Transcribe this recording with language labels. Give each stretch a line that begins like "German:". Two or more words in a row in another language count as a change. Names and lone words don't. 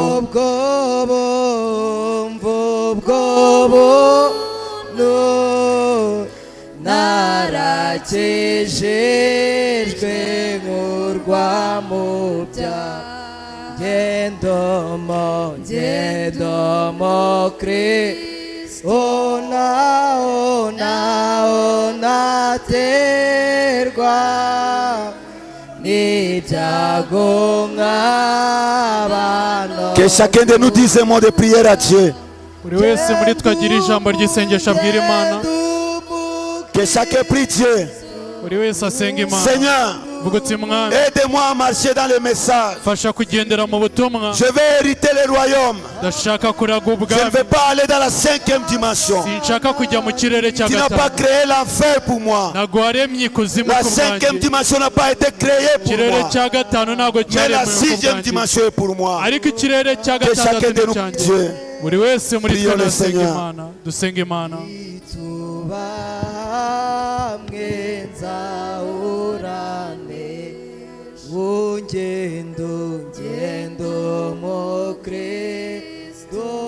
Kinyarwanda: mvubwo narakijijwe nkurwa mu byaha ngendo mo Kristo naterwa n'ibyago nk'abantu.
French: Que chacun de nous dise un mot de prière à Dieu.
Kinyarwanda: buri wese muri twe agira ijambo ry'isengesho abwira Imana.
French: Que chacun prie Dieu.
Kinyarwanda: buri wese asenga Imana.
French: Seigneur,
Kinyarwanda: vuga uti Mwami,
French: aide-moi à marcher dans le message.
Kinyarwanda: fasha kugendera mu butumwa.
French: Je vais hériter le royaume.
Kinyarwanda: ndashaka kuraga
French: Je ne
Kinyarwanda: ubwami.
French: vais pas aller dans la 5e dimension.
Kinyarwanda: sinshaka kujya mu kirere cya
French: Tu n'as pas
Kinyarwanda: gatanu.
French: créé l'enfer pour moi.
Kinyarwanda: ntabwo waremye ikuzimu
French: La
Kinyarwanda: ku
French: 5e
Kinyarwanda: bwanjye.
French: dimension n'a pas été créée pour
Kinyarwanda: ikirere
French: moi.
Kinyarwanda: cya gatanu ntabwo
French: Mais la
Kinyarwanda: cyaremwe ku
French: 6e
Kinyarwanda: bwanjye,
French: dimension est pour moi.
Kinyarwanda: ariko ikirere cya
French: Que chacun
Kinyarwanda: gatandatu
French: de
Kinyarwanda: ni
French: nous,
Kinyarwanda: cyanjye.
French: Dieu,
Kinyarwanda: buri wese muri
French: prions
Kinyarwanda: twe
French: le
Kinyarwanda: nasenga
French: Seigneur.
Kinyarwanda: Imana, dusenga Imana. Hamwe nzahorane ngendo mu Kristo